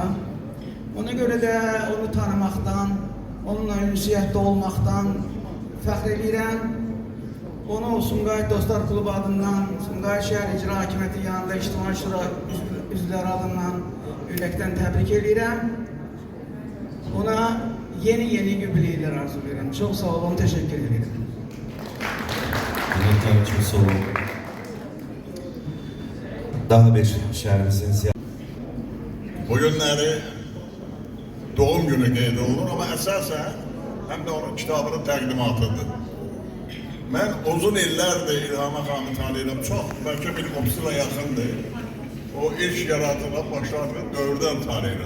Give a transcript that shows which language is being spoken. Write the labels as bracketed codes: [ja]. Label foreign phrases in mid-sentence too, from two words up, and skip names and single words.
[az] Ona görə də onu tanımaqdan, onunla ünsiyyətdə olmaqdan fəxr edirəm. Onu Sumqayıt Dostlar Klubu adından, Sumqayıt Şəhər İcra Hakimiyyəti yanında İctimai Şura üzvləri adından ürəkdən təbrik edirəm. [tr] Ona yeni yubileyler arzu ederim. Çok sağ olun, teşekkür ederim. Çok sağ olun. Daha bir şehrimizin siyasi... [az] Bugünləri doğum günü qeyd olunur, amma əsasən həm də onun kitabının təqdimatıdır. Mən uzun illərdir İlham xanımı tanıyıram, çox, bəlkə bir 30'a yaxındır. O ilk yaratılan başladığı dövrdən tanıyıram.